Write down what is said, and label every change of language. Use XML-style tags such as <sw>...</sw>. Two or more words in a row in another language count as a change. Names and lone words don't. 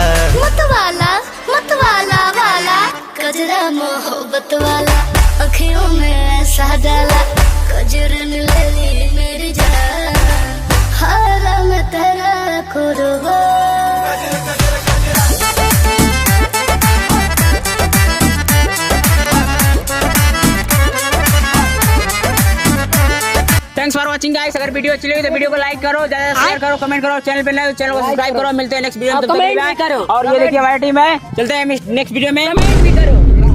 <hi>मतवाला वाला कजरा मोहब्बत वाला, अखियों में ऐसा डाला कजरन ले ली मेरी जान, हार मैं तेरा कुर्बान। गजर गजर गजरा</hi> <en>Thanks for watching guys.</en> <hi>अगर वीडियो अच्छी लगी तो वीडियो को लाइक करो, ज्यादा शेयर करो, कमेंट करो, चैनल पे नए हो चैनल को सब्सक्राइब करो। मिलते हैं</hi> <en>next video</en> <hi>में, कमेंट भी करो। और ये देखिए हमारी टीम है, चलते हैं</hi> <en>next video</en> <hi>में, कमेंट भी करो।</hi>